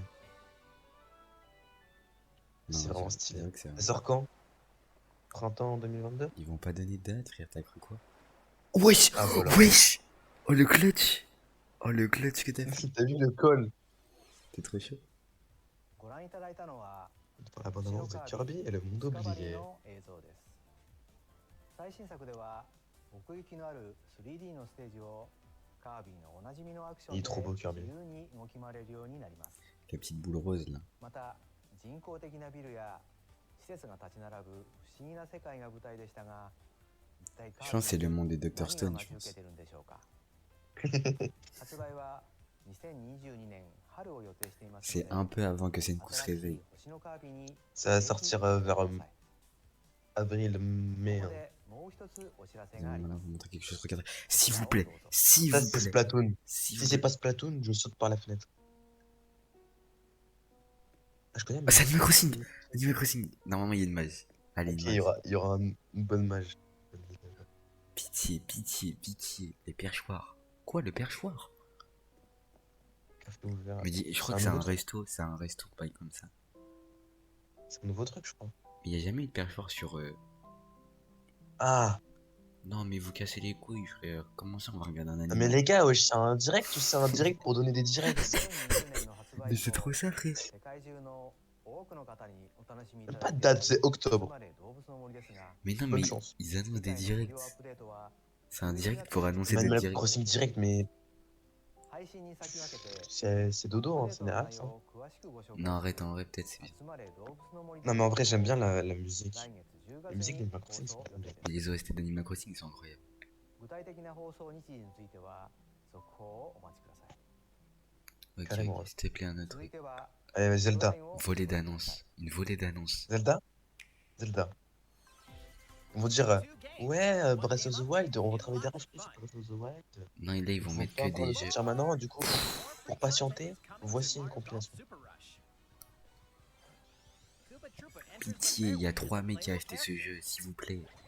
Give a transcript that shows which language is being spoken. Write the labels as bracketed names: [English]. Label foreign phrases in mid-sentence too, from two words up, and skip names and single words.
[French] Non, C'est vraiment c'est stylé. vrai que c'est Ça vrai. sort quand? Printemps 2022? Ils vont pas donner de date, frère, t'as cru quoi? Wesh! Ah, voilà. Wesh! Oh le clutch! Oh le clutch que t'as fait! T'as vu le col? T'es trop chaud. [Japanese] ご覧いただいたのは [French] Pour la bande-annonce de Kirby et le monde [Japanese] ディスカバリー [French] oublié. [Japanese] の映像です。最新作では奥行きのある 3D のステージをカービィのおなじみのアクション [French] Il est [Japanese] で [French] trop beau, [Japanese] 自 [French] Kirby. [Japanese] 由に動き回れるようになります。 [French] La petite boule rose là. [Japanese] また人工的なビルや施設が立ち並ぶ不思議な世界が舞台でしたが、一体 [French] Je pense que c'est le monde de Dr. [Japanese] 何が [French] Stone, [Japanese] 待 [French] je [Japanese] ち受け [French] pense. [Japanese] てるんでしょうか。発売は2022年春を予定していますの [French] C'est [Japanese] で、 [French] un peu avant que Senku se [Japanese] 新しい [French] réveille. [Japanese] 星のカービィに [French] Ça va sortir vers [Japanese] ぜひご覧ください [French] avril, mai. [Japanese] こ [French] Hein. [Japanese] こでもう一つお知らせ [French] Ils [Japanese] が [French] vont [Japanese] ありま [French] maintenant [Japanese] す。 [French] vous montrer quelque chose. Regardez. S'il vous plaît. S'il Ça, vous c'est plaît. Splatoon. S'il Si vous c'est plaît. pas Splatoon, je saute par la fenêtre. Ah, je connais, Ah, mais. c'est Animal Crossing! Animal Crossing! Normalement, il y a une mage. Allez, Ok, une mage. il y aura une bonne mage. Pitié, pitié, pitié. Les perchoirs. Quoi, le perchoir? Café ouvert. Mais je crois C'est que un c'est un nouveau resto. C'est un resto pas comme ça. C'est un nouveau truc, je crois. Mais il n'y a jamais eu de perchoir sur. Ah, Non, mais vous cassez les couilles, frère. Comment ça, on va regarder un ah, animal? mais les gars, wesh, c'est un direct ou c'est un direct pour donner des directs? [Japanese] 2020 年の発売 [French] Mais c'est [Japanese] と [French] trop ça, frère. [Japanese] 世界中の多くの方にお楽しみいただ [French] Pas [Japanese] い [French] de [Japanese] ている [French] date, c'est octobre. [Japanese] 集まれ動物の森ですが、 [French] Mais non, Bonne mais chance. ils annoncent des [Japanese] 次回の無 [French] directs. [Japanese] 料アップデートは [French] C'est un direct pour annoncer des Animal directs. Crossing direct, mais [Japanese] 配信に先駆けて [French] c'est dodo, hein, c'est des hacks. [Japanese] アップデートの内容を詳しくご紹介 [French] Non, arrête, en vrai, peut-être c'est bien. [Japanese] 集まれ動物の森 [French] Non, mais en vrai, j'aime bien la musique. [Japanese] 来月10月 [French] La musique [Japanese] に [French] d'Animal [Japanese] 放 [French] Crossing, [Japanese] 送 [French] c'est [Japanese] 予定 [French] bien. [Japanese] です [French] Les OST d'Animal Crossing sont incroyables. [Japanese] 具体的な放送日時については続報をお待ちください [French] Ok, Carrément, ok, s'il te plaît, un autre [Japanese] 続い [French] truc. [Japanese] ては [French] Allez, Zelda. Volet d'annonce. Une volée d'annonce. Zelda? Zelda. Ils vont dire, ouais, Breath of the Wild, on va travailler derrière, je sais, Breath of the Wild. Non, et là, ils vont mettre pas que encore des le jeux. sortir maintenant, du coup, pour patienter, voici une compilation. Pitié, il y a 3 mecs qui ont acheté ce jeu, s'il vous plaît.